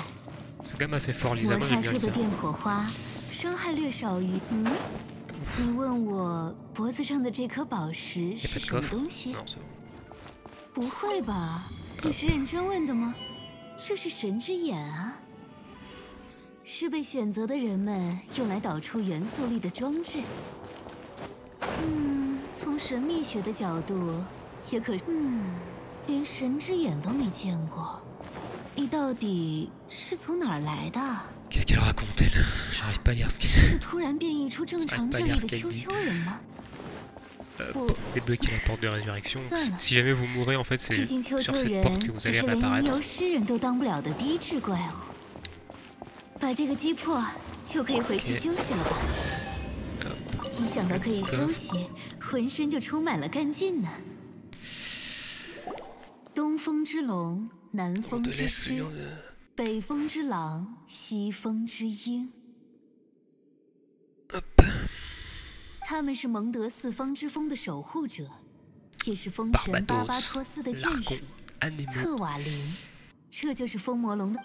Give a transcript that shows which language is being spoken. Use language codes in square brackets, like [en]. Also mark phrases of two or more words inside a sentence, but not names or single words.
[fr] C'est quand même assez fort, [zh] 摩 [fr] Lisa. Moi, [zh] 擦 [fr] j'aime bien [zh] 出的 [fr] Lisa. [zh] 电火花伤害略少于……你问我脖子上的这颗宝石是什么东西？ [fr] Non, c'est bon. [zh] 不会吧？你是认真问的吗？这是神之眼啊，是被选择的人们用来导出元素力的装置。从神秘学的角度，也可……连神之眼都没见过，你到底是从哪儿来的？ [fr] Qu'est-ce qu'elle raconte, elle? J'arrive pas à lire ce qu'elle [zh] 是突然变异出正常智力的丘丘人吗？ [fr] Débloquer la porte de résurrection. Ça. Si jamais vous mourrez, en fait, c'est [zh] 毕竟丘 [fr] sur [zh] 丘 [fr] cette porte [zh] 人 [fr] que vous [zh] 只 [fr] allez [zh] 是连吟 [fr] réapparaître. [zh] 游诗人都当不了的低智怪物。把这个击破，就可以回去休息了吧？一想到可以休息，浑身就充满了干劲呢。东风之龙，南 [fr] On [zh] 风 [fr] te [zh] 之 [fr] laisse [zh] 狮， [fr] celui de... [zh] 北风之狼，西风之鹰。 [fr] Hop. [zh] 他们是蒙德四方之风的守护者，也是风神巴巴托斯的眷属。特瓦林，这就是风魔龙的。